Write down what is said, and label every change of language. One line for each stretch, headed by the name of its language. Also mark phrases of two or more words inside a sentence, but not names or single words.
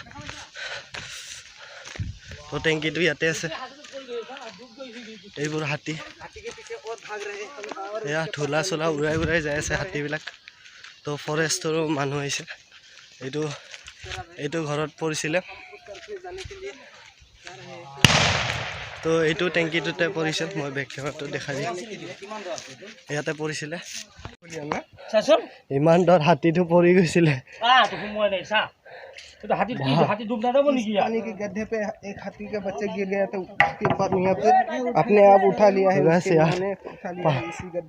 Assamese: তো টেংকিটো ইয়াতে আছে এইবোৰ হাতী এয়া ধূলা চোলা উৰাই যাই আছে হাতীবিলাক তো ফৰেষ্টৰো মানুহ আহিছে এইটো ঘৰত পৰিছিলে তো এইটো টেংকিটোতে পৰিছিল মই বেক কেমেৰাটো দেখাই দিম ইয়াতে পৰিছিলে ইমান দৰ হাতীটো পৰি গৈছিলে
Hindi: हाथी डूब जाता वो नहीं किया पानी के गड्ढे पे एक हाथी का बच्चा गिर गया तो उसके बाद यहाँ पे अपने आप उठा लिया है उसके माने उठा लिया है इसी गड्ढे